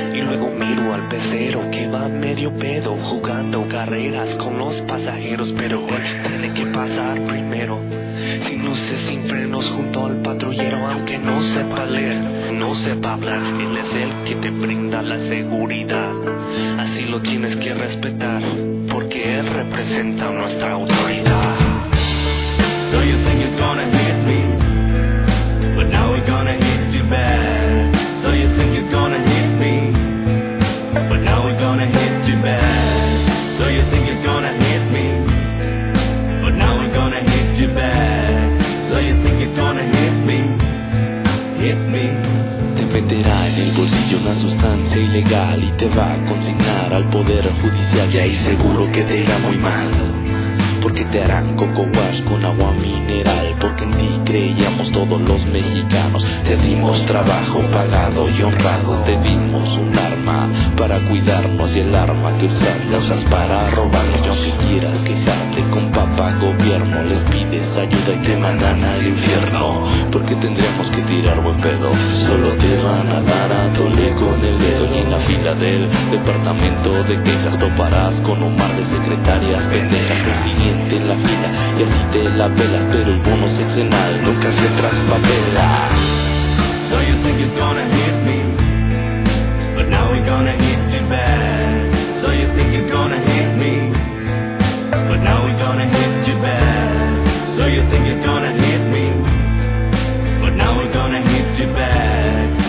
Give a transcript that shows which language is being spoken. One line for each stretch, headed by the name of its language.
Spanish: Y luego miro al pecero que va medio pedo jugando carreras con los pasajeros, pero él tiene que pasar primero. Sin luces, sin frenos, junto al patrullero, aunque no sepa leer, no sepa hablar, él es el que te brinda la seguridad. Así lo tienes que respetar, porque él representa nuestra autoridad.
English: So you think you're gonna hit me, but now we're gonna hit you bad. So you think you're gonna hit me, but now we're gonna hit you bad. So you think you're gonna hit me, but now we're gonna hit you bad. So you think you're gonna hit me, hit me.
Spanish: Meterá en el bolsillo una sustancia ilegal y te va a consignar al poder judicial. Y ahí seguro que te irá muy mal, porque te harán coco wash con agua mineral. Porque en ti creíamos todos los mexicanos. Te dimos trabajo pagado y honrado. Te dimos un arma para cuidarnos. Y el arma que usas la usas para robarnos. Y aunque quieras quejarte con papá gobierno, les pides ayuda y te mandan al infierno. Porque tendríamos que tirar buen pedo. Solo te van a dar a tole con el dedo. Y en la fila del departamento de quejas toparás con un mar de secretarias pendejas. Siente la fila y así te la pelas, pero el bono sexenal nunca se traspapela.
English: So you think you're gonna hit me, but now we're gonna hit you bad. So you think you're gonna hit me, but now we're gonna hit you bad. So you think you're gonna hit me, but now we're gonna hit you bad.